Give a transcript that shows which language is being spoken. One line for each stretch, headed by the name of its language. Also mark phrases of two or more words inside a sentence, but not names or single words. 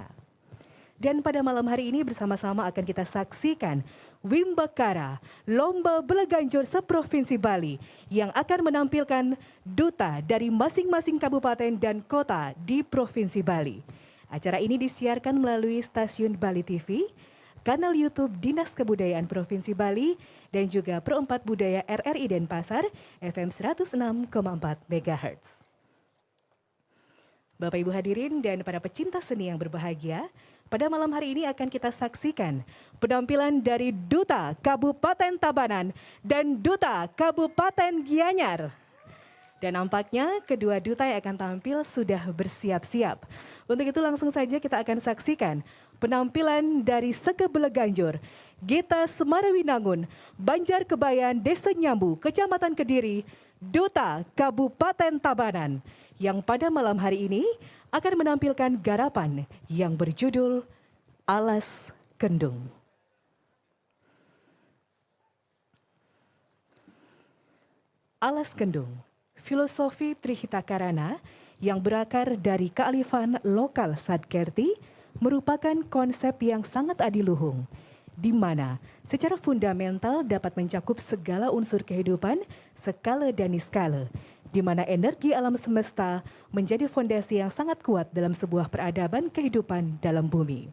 Indonesian: Dan pada malam hari ini bersama-sama akan kita saksikan Wimbakara, Lomba Belaganjur seprovinsi Bali yang akan menampilkan duta dari masing-masing kabupaten dan kota di Provinsi Bali. Acara ini disiarkan melalui stasiun Bali TV, kanal YouTube Dinas Kebudayaan Provinsi Bali, dan juga Pro4 Budaya RRI Denpasar FM 106,4 MHz. Bapak Ibu hadirin dan para pecinta seni yang berbahagia, pada malam hari ini akan kita saksikan penampilan dari Duta Kabupaten Tabanan dan Duta Kabupaten Gianyar. Dan nampaknya kedua duta yang akan tampil sudah bersiap-siap. Untuk itu langsung saja kita akan saksikan penampilan dari Seke Belaganjur, Gita Semarawinangun, Banjarkebayan, Desa Nyambu, Kecamatan Kediri, Duta Kabupaten Tabanan, yang pada malam hari ini akan menampilkan garapan yang berjudul Alas Kendung. Alas Kendung, filosofi Trihitakarana yang berakar dari kearifan lokal Sadkerti, merupakan konsep yang sangat adiluhung, di mana secara fundamental dapat mencakup segala unsur kehidupan, skala dan niskala, di mana energi alam semesta menjadi fondasi yang sangat kuat dalam sebuah peradaban kehidupan dalam bumi.